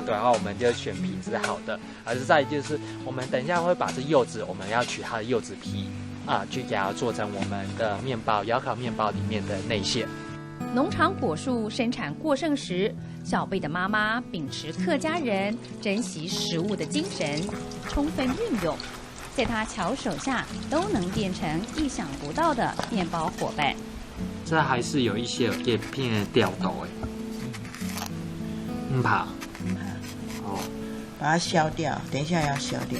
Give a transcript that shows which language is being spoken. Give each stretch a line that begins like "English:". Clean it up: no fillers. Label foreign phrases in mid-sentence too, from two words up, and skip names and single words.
Chinese: 對，然後我們就選皮是好的，而是再就是我們等一下會把這柚子，我們要取它的柚子皮啊，去給它做成我們的麵包，窯烤麵包裡面的內餡。農場果樹生產過剩時，小貝的媽媽秉持客家人珍惜食物的精神，充分運用，在她巧手下都能變成意想不到的麵包夥伴。這還是有一些有葉片的掉豆唔怕，哦，把它削掉，等一下要削掉。